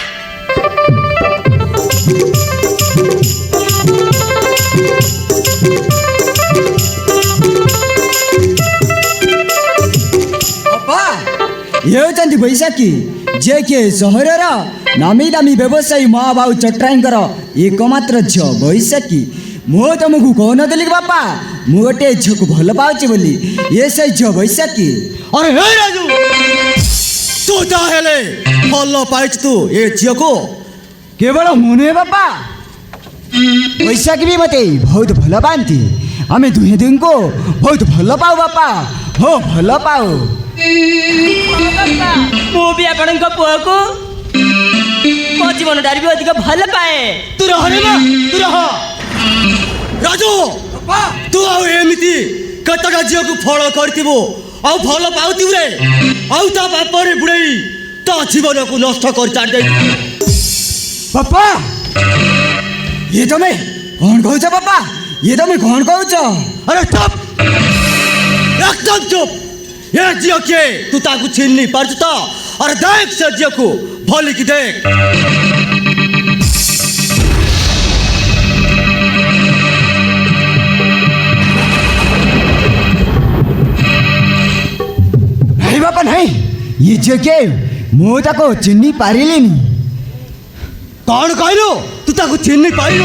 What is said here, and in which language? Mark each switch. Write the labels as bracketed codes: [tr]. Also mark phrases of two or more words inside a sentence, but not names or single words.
[or] ବାପା ଇଏ ହେଉଛନ୍ତି ବୈଶାଖୀ, ଯିଏକି ସହରର ନାମୀ ଦାମୀ ବ୍ୟବସାୟୀ ମହାବାବୁ ଚଟ୍ଟରାଇଙ୍କର ଏକମାତ୍ର ଝିଅ ବୈଶାଖୀ। ମୁଁ ତମକୁ କହୁନଥିଲି କି ବାପା ମୁଁ ଗୋଟେ ଝିଅକୁ ଭଲ ପାଉଛି ବୋଲି? ଇଏ ସେଇ ଝିଅ ବୈଶାଖୀ। ଆରେ ହେ ରାଜୁ ତୁ ତାହଲେ ଭଲ ପାଇଛୁ ତୁ ଏ ଝିଅକୁ? କେବଳ ମୁଁ ନୁହେଁ ବାପା, ବୈଶାଖୀ ବି ମୋତେ ବହୁତ ଭଲ ପାଆନ୍ତି। ଆମେ ଦୁହେଁ ଦୁହିଁଙ୍କୁ ବହୁତ ଭଲ ପାଉ ବାପା। ହୋ ଭଲ ପାଉ। ବାପା, ମୁଁ ବି ଆପଣଙ୍କ ପୁଅକୁ ମୋ ଜୀବନଠାରୁ ବି ଅଧିକ ଭଲ ପାଏ। ତୁ ରହ ରେ ମା ତୁ ରହ। ରାଜୁ ତୁ ଆଉ ଏମିତି କେତେଟା ଝିଅକୁ ଫଳ କରିଥିବୁ ଆଉ ଭଲ ପାଉଥିବୁ ରେ, ଆଉ ତା ପାପରେ ବୁଡ଼େଇ ତା ଜୀବନକୁ ନଷ୍ଟ କରି ଛାଡ଼ି ଦେଇଥିବୁ। ବାପା ଇଏ ତମେ କ'ଣ କହୁଛ ବାପା? ଇଏ ତମେ କ'ଣ କହୁଛ? ଆରେ ଚୁପ ଏକଦମ ଚୁପ। ଏ ଝିଅ କେ ତୁ ତାକେ ଚିହ୍ନି ପାରୁଛୁ ତ? ଆରେ ଦେଖ ସେ ଝିଅକୁ ଭଲକି ଦେଖ। ନାଇଁ ବାପା ନାଇଁ, ଇଏ ଝିଅ କିଏ? ମୁଁ ତାକୁ ଚିହ୍ନି ପାରିଲିନି। କଣ କହିଲୁ? ତୁ ତାକୁ ଚିହ୍ନି ପାରିଲୁ?